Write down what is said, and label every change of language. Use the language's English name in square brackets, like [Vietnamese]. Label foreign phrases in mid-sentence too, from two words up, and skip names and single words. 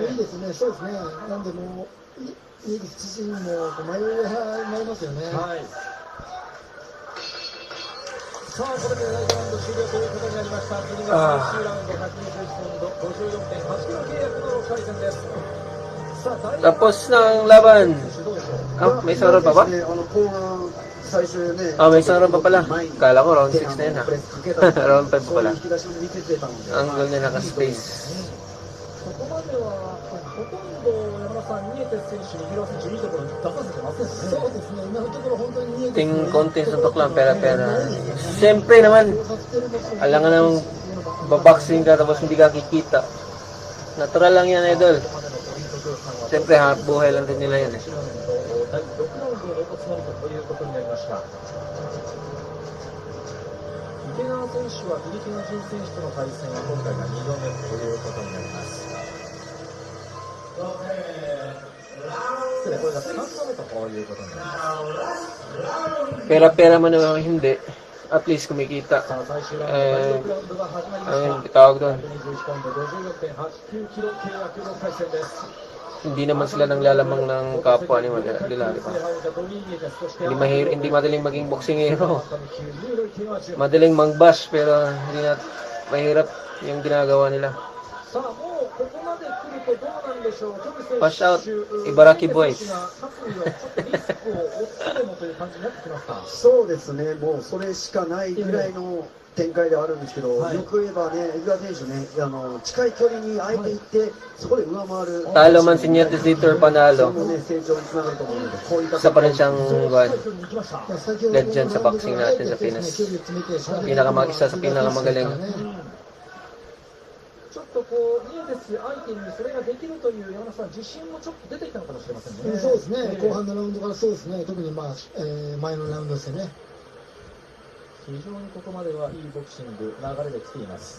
[Japanese] いいですね、そうですね。なんでもうニエテス自身も迷いますよね。さあこれで第5ラウンド終了ということになりました。次が最終ラウンド、121ポンド、54.8キロ契約の6回戦です。 [Filipino] Tapos ng laban. May sarap pa ba? May sarap pa pala. Kala ko round 6 na yun ha. Round 5 pa pala. Angle niya naka-space. Ting konting suntok lang, pera. Siyempre naman, alangan namang baboxing ka tapos hindi ka kikita. Natural lang yan, idol. Siyempre, buhay lang din nila yan eh. [Japanese] 第6ラウンドを落とすのみということになりました。池川選手はフィリピン人選手との対戦は今回が2度目ということになります。失礼、これが3度目ということになります。 [Filipino] Pera man naman hindi. At least kumikita. [Japanese] さあ最終ラウンド第6ラウンドが始まりました。 [Filipino] Ang tawag doon. [Japanese] 121 ポンド 54.89 キロ契約の対戦です。 [Filipino] Hindi naman sila nang lalamang ng kapwa ni Dilali pa. Hindi madaling maging boksingero. Madaling mag-bash pero hindi na mahirap yung ginagawa nila. [English] Pass out, Ibaraki boys. [Japanese] そうですね、もうそれしかないぐらいの展開ではあるんですけど、よく言えばね、池川選手ね、近い距離に相手行って、そこで上回る。 [Filipino] Talo man si Nietes dito or panalo, [Japanese] 成長につながると思うので、こういった [Filipino] isa pa rin siyang legend sa boxing natin sa Pinas. Isa sa pinakamagaling. [Japanese] ちょっとこうニエテス相手にそれができるという山田さん自信もちょっと出てきたのかもしれませんね。そうですね、後半のラウンドからそうですね、特に前のラウンドですよね。非常にここまではいいボクシング流れで来ています。